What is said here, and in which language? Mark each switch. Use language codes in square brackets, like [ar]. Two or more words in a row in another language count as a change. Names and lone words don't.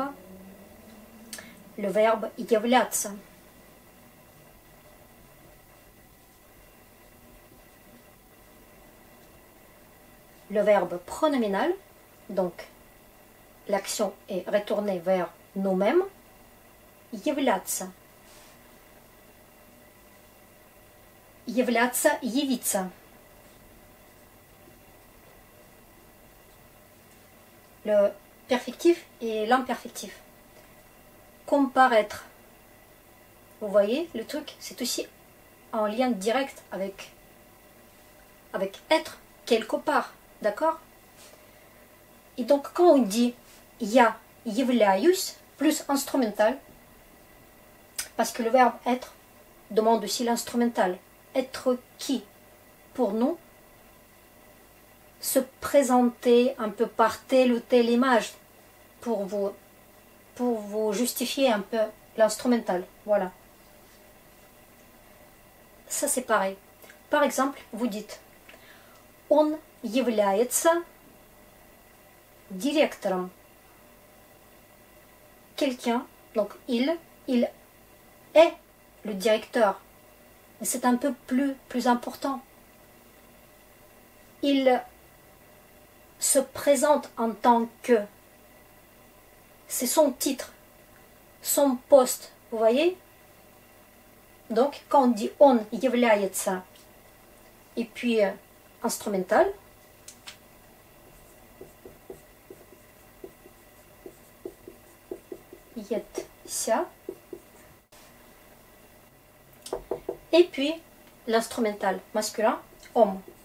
[fr] Le verbe являться. Le verbe pronominal, donc l'action est retournée vers nous-mêmes. [ru] Являться. Являться, явиться. [fr] Le perfectif et l'imperfectif. Comparaître. Vous voyez, le truc, c'est aussi en lien direct avec être quelque part. D'accord? Et donc, quand on dit [ru] я являюсь, [fr] plus instrumental, parce que le verbe être demande aussi l'instrumental. Être qui? Pour nous, se présenter un peu par telle ou telle image pour vous justifier un peu l'instrumental. Voilà. Ça c'est pareil. Par exemple, vous dites [ru] он является директором. [fr] Quelqu'un, donc il est le directeur. Mais c'est un peu plus important. Il se présente en tant que. C'est son titre, son poste. Vous voyez? Donc, quand on dit [ru] он является, [fr] et puis instrumental, ся, et puis l'instrumental masculin, homme.